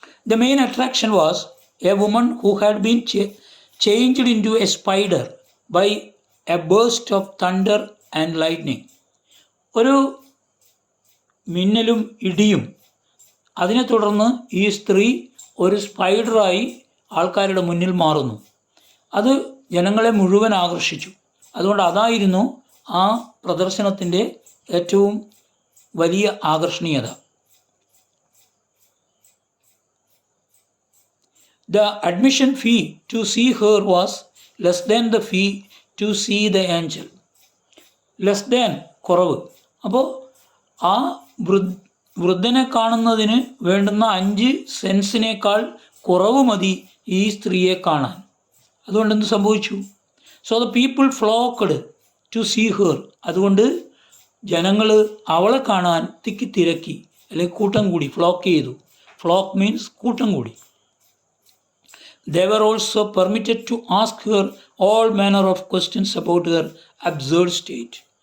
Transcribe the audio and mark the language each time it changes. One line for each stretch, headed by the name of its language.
English: The main attraction was a woman who had been changed into a spider by a burst of thunder and lightning.
Malayalam: ഒരു മിന്നലും ഇടിയും അതിനെ തുടർന്ന് ഈ സ്ത്രീ ഒരു സ്പൈഡറായി ആൾക്കാരുടെ മുന്നിൽ മാറുന്നു. അത് ജനങ്ങളെ മുഴുവൻ ആകർഷിച്ചു. അതുകൊണ്ട് അതായിരുന്നു ആ പ്രദർശനത്തിൻ്റെ ഏറ്റവും വലിയ ആകർഷണീയത.
English: The admission fee to see her was less than the fee to see the angel. Less than, കുറവ്.
Malayalam: അപ്പോൾ ആ വൃദ്ധനെ കാണുന്നതിന് വേണ്ടുന്ന 5 സെൻസിനേക്കാൾ കുറവ് മതി ഈ സ്ത്രീയെ കാണാൻ. അതുകൊണ്ട് എന്ത് സംഭവിച്ചു?
English: So the people flocked to see her.
Malayalam: അതുകൊണ്ട് ജനങ്ങൾ അവളെ കാണാൻ തിരക്കി അല്ലെങ്കിൽ കൂട്ടം കൂടി, ഫ്ലോക്ക് ചെയ്തു.
English: flock means
Malayalam: കൂട്ടം കൂടി.
English: They were also permitted to ask her all manner of questions about her absurd state.